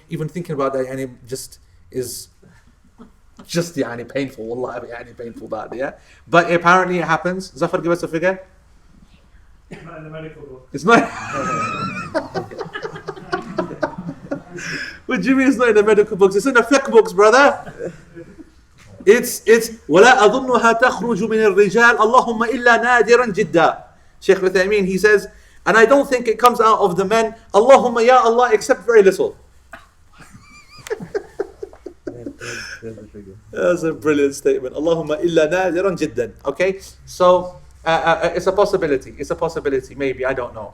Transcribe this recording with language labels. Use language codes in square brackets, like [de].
[en] Even thinking about that, and it just is just painful. Wallah, painful that, yeah. But apparently it happens. Zafar, give us a figure. It's not in the medical book. It's not. What do you mean it's not in the medical books? It's in the fiqh books, brother. It's [ar] ولا أظنها تخرج من الرجال اللهم إلا نادرا جدا. [en] Shaykh Uthaymeen, he says, and I don't think it comes out of the men, [ar] Allahumma ya Allah, [en] except very little. That's a brilliant statement. [ar] Allahumma illa nadiran jiddan. [en] Okay, so it's a possibility. It's a possibility. Maybe, I don't know.